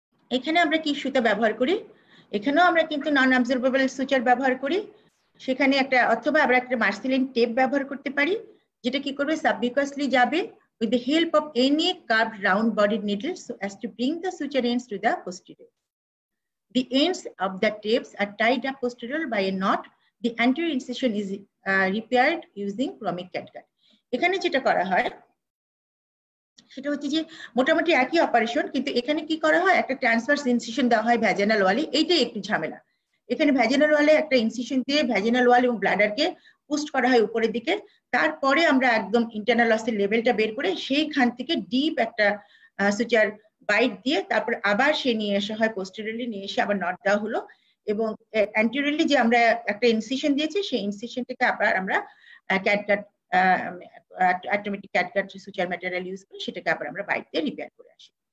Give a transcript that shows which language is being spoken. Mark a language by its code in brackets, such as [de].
[bn] এখানে আমরা কি সুতা ব্যবহার করি, এখানেও আমরা কিন্তু নন অবজারভেবল সুচার ব্যবহার করি, সেখানে একটা অথবা আমরা একটা মার্সেলিন টেপ ব্যবহার করতে পারি, যেটা কি করবে সাবমিউকাসলি যাবে [en] with the help of any curved round bodied needle so as to bring the suture ends to the posterior. The ends of the tapes are tied up posterior by a knot. The anterior incision is repaired using chromic catgut. [bn] এখানে যেটা করা হয় সেটা হচ্ছে যে মোটামুটি একই operation, কিন্তু এখানে কি করা হয়, একটা ট্রান্সভার্স ইনসিশন দেওয়া হয় ভ্যাজিনাল ওয়ালে, এইটাই একটু ঝামেলা। এখানে ভ্যাজিনাল ওয়ালে একটা ইনসিশন দিয়ে ভ্যাজিনাল ওয়াল এবং ব্লাডারকে পুস্ট করা হয় উপরের দিকে, তারপরে আমরা একদম ইন্টারনাল লসের লেভেলটা বের করে সেইখান থেকে ডিপ একটা সুচার বাইট দিয়ে তারপর আবার সে নিয়ে আসা হয় পোস্টেরিয়রলি, নিয়ে এসে আবার নট দেওয়া হলো এবং অ্যান্টেরিয়রলি যে আমরা একটা ইনসিশন দিয়েছি সেই ইনসিশনটাকে আবার আমরা catgut automatic catgut suture material use করে সেটাকে আবার আমরা বাইট দিয়ে রিপেয়ার করে আসি।